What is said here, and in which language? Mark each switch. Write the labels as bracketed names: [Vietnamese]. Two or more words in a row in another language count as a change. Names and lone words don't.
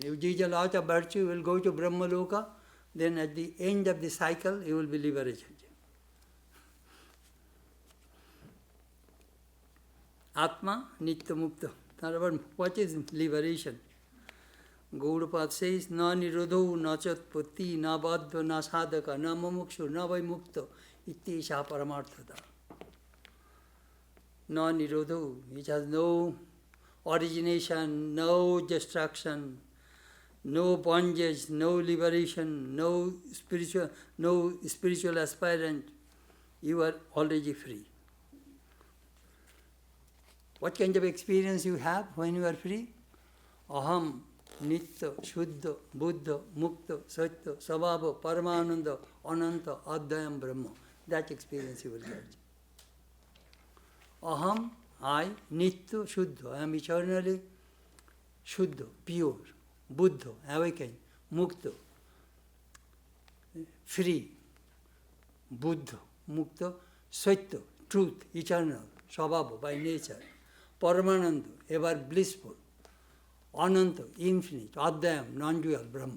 [English] You teach a lot of virtue, you will go to [Sanskrit] ब्रह्म लोक, [English] then at the end of the cycle, you will be liberated. [Sanskrit] आत्मा नित्य मुक्त. [English] However, what is liberation? Gaudapad says, [Sanskrit] न निरोधो न चोत्पत्तिः न बद्धो न साधकः न मुमुक्षुः न वै मुक्त इति एषा परमार्थता. न निरोधो, [English] which has no origination, no destruction, no bondage, no liberation, no spiritual aspirant. You are already free. What kind of experience you have when you are free? [Sanskrit] अहं नित्य शुद्ध बुद्ध मुक्त सत्य स्वभाव परमानन्द अनन्त अद्वय ब्रह्म. [English] That experience you will get. [Sanskrit] Aham, I, नित्य शुद्ध. [English] I am eternally Shuddha, pure, Buddha, awakened, Mukta, free, [Sanskrit] बुद्ध मुक्त सत्य, [English] truth, eternal, Sabhava, by nature, Paramananda, ever blissful, Ananta, infinite, Adhyayam, non-dual, Brahma.